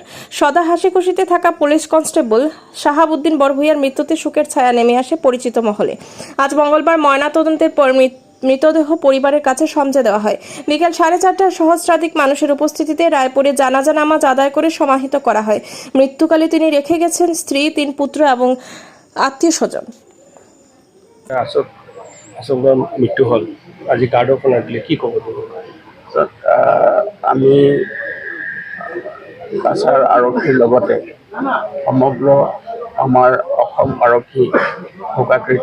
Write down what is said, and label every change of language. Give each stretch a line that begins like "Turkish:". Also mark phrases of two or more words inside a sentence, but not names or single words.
Bangla: সদা হাসি খুশিতে থাকা পুলিশ কনস্টেবল শাহাবুদ্দিন বরভূয়ার মৃত্যুতে শোকের ছায়া নেমে আসে পরিচিত মহলে। আজ মঙ্গলবার ময়নাতদন্তের পর মৃতদেহ পরিবারের কাছে সমঝে দেওয়া হয়। বিকেল 4:30টায় সহস্রাধিক মানুষের উপস্থিতিতে রায়পুরে জানাজা নামাজ আদায় করে সমাহিত করা হয়। মৃত্যুকালে তিনি রেখে গেছেন স্ত্রী, 3 পুত্র এবং আত্মীয় স্বজন।
Assamese: মৃত্যু হল আজি
English: guard of honour
Assamese: দিলে, কি ক'ব? আমি কাছাৰ আৰক্ষীৰ লগতে সমগ্ৰ আমাৰ অসম আৰক্ষী শোকাকৃত।